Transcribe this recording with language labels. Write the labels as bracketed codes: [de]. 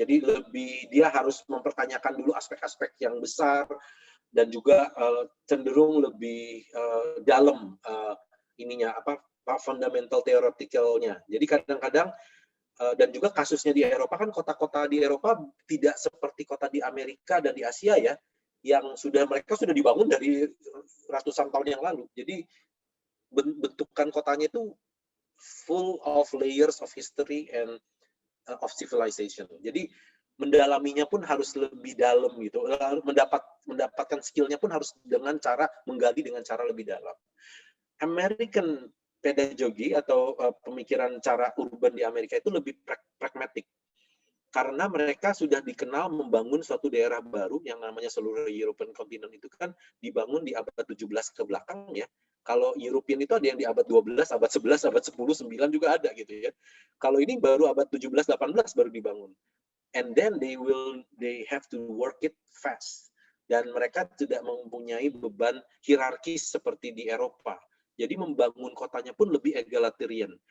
[id] Jadi dia harus mempertanyakan dulu aspek-aspek yang besar dan juga cenderung lebih dalam ininya fundamental theoretical-nya. Jadi kadang-kadang dan juga kasusnya di Eropa kan kota-kota di Eropa tidak seperti kota di Amerika dan di Asia ya, yang mereka sudah dibangun dari ratusan tahun yang lalu. Jadi bentukan kotanya itu [en] full of layers of history and of civilization. [id] Jadi mendalaminya pun harus lebih dalam gitu. Mendapatkan skillnya pun harus dengan cara menggali dengan cara lebih dalam. [en] American pedagogy [id] atau pemikiran cara urban di Amerika itu lebih pragmatik. Karena mereka sudah dikenal membangun suatu daerah baru yang namanya seluruh European continent itu kan dibangun di abad 17 ke belakang ya. Kalau European itu ada yang di abad 12, abad 11, abad 10, 9 juga ada gitu ya. Kalau ini baru abad 17, 18 baru dibangun. [en] And then they have to work it fast. [id] Dan mereka tidak mempunyai beban hierarkis seperti di Eropa. Jadi membangun kotanya pun lebih egalitarian.